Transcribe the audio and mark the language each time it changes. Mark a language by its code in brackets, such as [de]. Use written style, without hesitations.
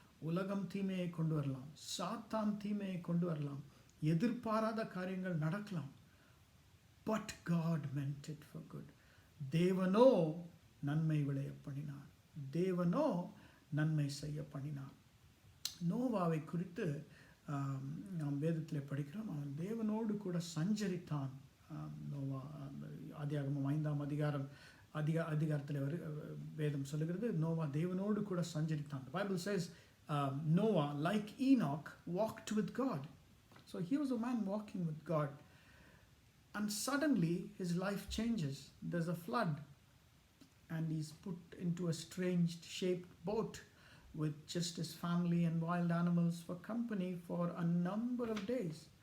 [ta] உலகம் தீமையை கொண்டு வரலாம், சாத்தான் தீமையை கொண்டு வரலாம், எதிர்பாராத காரியங்கள் நடக்கலாம். [en] But God meant it for good. [ta] தேவனோ நன்மை விளைய பண்ணினார், தேவனோ நன்மை செய்ய பண்ணினார். நோவாவை குறித்து நாம் வேதத்தில் படிக்கிறோம், அவன் தேவனோடு கூட சஞ்சரித்தான். நோவா ஆதியாகமம் 5ஆம் அதிகாரத்தில் வேதம் சொல்லுகிறது, நோவா தேவனோடு கூட சஞ்சரித்தான். [en] The Bible says Noah, like Enoch, walked with God. So he was a man walking with God. And suddenly his life changes. There's a flood and he's put into a strange shaped boat with just his family and wild animals for company for a number of days.